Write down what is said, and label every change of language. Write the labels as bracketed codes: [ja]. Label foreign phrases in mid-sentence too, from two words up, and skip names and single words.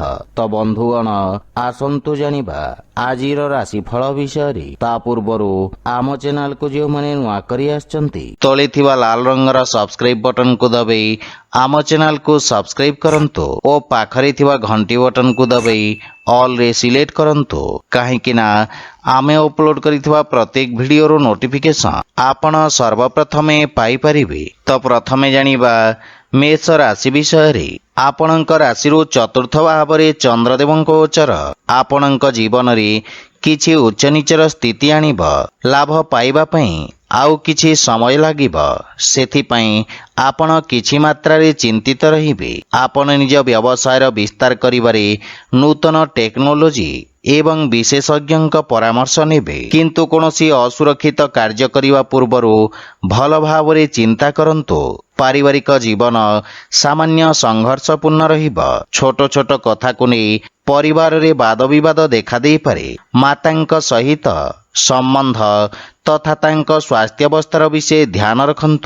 [or] ତୋ ବନ୍ଧୁଗଣ ଆସନ୍ତୁ ଜାଣିବା ଆଜିର ରାଶିଫଳ ବିଷୟ। ତା ପୂର୍ବରୁ ଆମ ଚ୍ୟାନେଲ କୋ ଯୋ ମାନେ ନୂଆ କରି ଆସୁଛନ୍ତି ତଳେ ଥିବା ଲାଲ ରଙ୍ଗର [en] subscribe button [or] କୋ ଦବାଇ ଆମ ଚ୍ୟାନେଲ କୋ ସବସ୍କ୍ରାଇବ କରନ୍ତୁ ଔର ପାଖରେ ଥିବା ଘଣ୍ଟି ବଟନ କୋ ଦବାଇ ଅଲ ରେ ସିଲେକ୍ଟ କରନ୍ତୁ କାହେକି ନା ଆମେ ଅପଲୋଡ କରିଥିବା ପ୍ରତ୍ୟେକ ଭିଡିଓ ରୋ ନୋଟିଫିକେସନ ଆପଣ ସର୍ବପ୍ରଥମେ ପାଇ ପରିବେ। ତୋ ପ୍ରଥମେ ଜାଣିବା ମେଷ ରାଶି ବିଷୟ। ଆପଣଙ୍କ ରାଶି ଚତୁର୍ଥ ଭାବ ଚନ୍ଦ୍ରଦେବ ଗୋଚର ଆପଣଙ୍କ ଜୀବନ ରେ କିଛି ଉଚ୍ଚ ନୀଚର ସ୍ଥିତି ଆଣିବ। ଲାଭ ପାଇବା ପାଇଁ ଆଉ କିଛି ସମୟ ଲାଗିବ। ସେଥିପାଇଁ ଆପଣ କିଛି ମାତ୍ରା ରେ ଚିନ୍ତିତ ରହିବେ। ଆପଣ ନିଜ ବ୍ୟବସାୟର ବିସ୍ତାର କରିବାରେ ନୂତନ ଟେକ୍ନୋଲୋଜି ଏବଂ ବିଶେଷଜ୍ଞ ପରାମର୍ଶ ନେବେ। କିନ୍ତୁ କୌଣସି ଅସୁରକ୍ଷିତ କାର୍ଯ୍ୟ କରିବା ପୂର୍ବରୁ ଭଲ ଭାବରେ ଚିନ୍ତା କରନ୍ତୁ। ପାରିବାରିକ ଜୀବନ ସାମାନ୍ୟ ସଂଘର୍ଷପୂର୍ଣ୍ଣ ରହିବ। ଛୋଟ ଛୋଟ କଥା କୋ ନେଇ ପରିବାର ରେ ବାଦ ବିବାଦ ଦେଖା ଦେ ପାରେ। ମାତାଙ୍କ ସହିତ ସମ୍ବନ୍ଧ ତଥା ତାଙ୍କ ସ୍ୱାସ୍ଥ୍ୟାବସ୍ଥାର ବିଷୟ ଧ୍ୟାନ ରଖନ୍ତୁ।